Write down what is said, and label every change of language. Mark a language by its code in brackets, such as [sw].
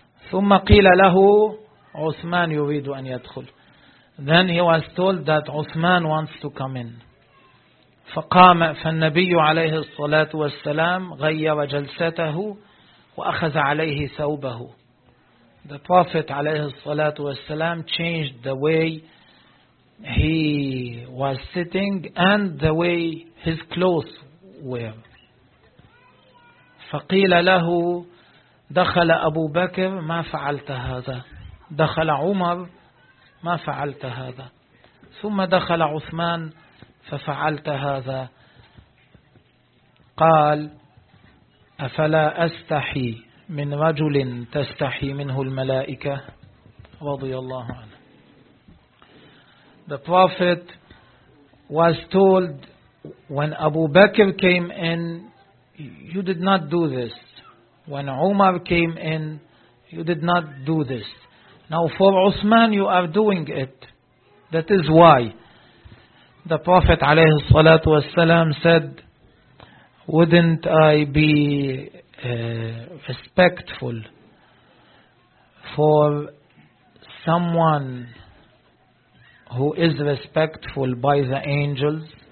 [ar] ثم قيل له عثمان يريد أن يدخل. [en] Then he was told that عثمان wants to come in. [ar] فقام فالنبي عليه الصلاة والسلام غير جلسته وأخذ عليه ثوبه. [en] The Prophet [ar] عليه الصلاة والسلام [en] changed the way he was sitting and the way his clothes were. [ar] فقيل له دخل أبو بكر ما فعلت هذا. دخل عمر ما فعلت هذا. ثم دخل عثمان ففعلت هذا. قال أفلا أستحي من رجل تستحي منه الملائكة رضي الله عنه. [en] The Prophet was told when Abu Bakr came in you did not do this. When Umar came in you did not do this. Now for Uthman you are doing it. That is why the Prophet [ar] عليه الصلاة والسلام [en] said, wouldn't I be respectful for someone who is respectful by the angels?